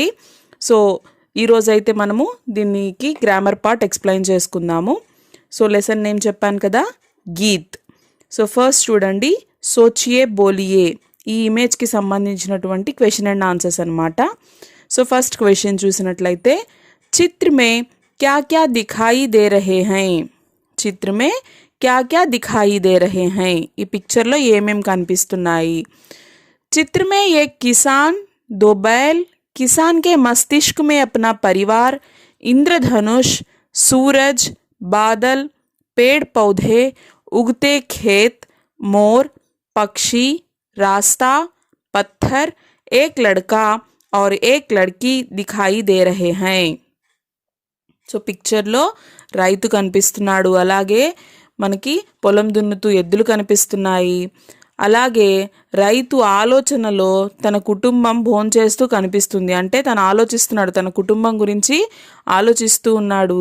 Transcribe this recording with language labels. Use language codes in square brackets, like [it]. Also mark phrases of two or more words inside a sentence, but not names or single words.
[te] సో ఈరోజైతే మనము దీనికి [en] grammar part explain [te] చేసుకుందాము. సో [en] lesson name [te] చెప్పాను కదా, గీత్. సో ఫస్ట్ చూడండి, [hi] सोचिए बोलिए [te] ఈ ఇమేజ్కి సంబంధించినటువంటి [en] question and answers [te] అనమాట. సో [en] first question [te] చూసినట్లయితే, [hi] चित्र में क्या क्या दिखाई दे रहे हैं. चित्र में क्या क्या दिखाई दे रहे हैं. [te] ఈ పిక్చర్లో ఏమేమి కనిపిస్తున్నాయి? [hi] चित्र में एक किसान, दो बैल, किसान के मस्तिष्क में अपना परिवार, इंद्रधनुष, सूरज, बादल, पेड़ पौधे, उगते खेत, मोर, पक्षी, रास्ता, पत्थर, एक लड़का और एक लड़की दिखाई दे रहे हैं. [te] సో పిక్చర్లో రైతు కనిపిస్తున్నాడు, అలాగే మనకి పొలం దున్నుతూ ఎద్దులు కనిపిస్తున్నాయి. అలాగే రైతు ఆలోచనలో తన కుటుంబం భోంచేస్తూ కనిపిస్తుంది, అంటే తను ఆలోచిస్తున్నాడు, తన కుటుంబం గురించి ఆలోచిస్తూ ఉన్నాడు.